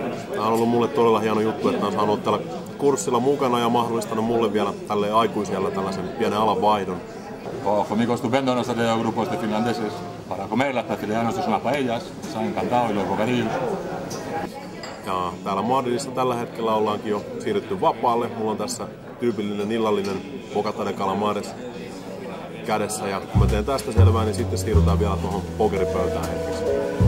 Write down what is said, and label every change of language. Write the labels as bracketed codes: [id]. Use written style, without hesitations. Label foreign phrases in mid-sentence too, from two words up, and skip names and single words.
[fi] Tämä on ollut mulle todella hieno juttu, että on saanut olla tällä kurssilla mukana ja mahdollistanut mulle vielä tälleen aikuisella tällaisen pienen alanvaihdon. [es] Conmigo estupendo, nos ha traído grupos de finlandeses para comer, las facilidades unas paellas, se han encantado y los bocadillos. [fi] Ja täällä Madridissa tällä hetkellä ollaankin jo siirrytty vapaalle. Mulla on tässä tyypillinen illallinen [es] bocata de calamares [fi] kädessä, ja kun mä teen tästä selvää, niin sitten siirrytään vielä tuohon pokeripöytään hetkeksi.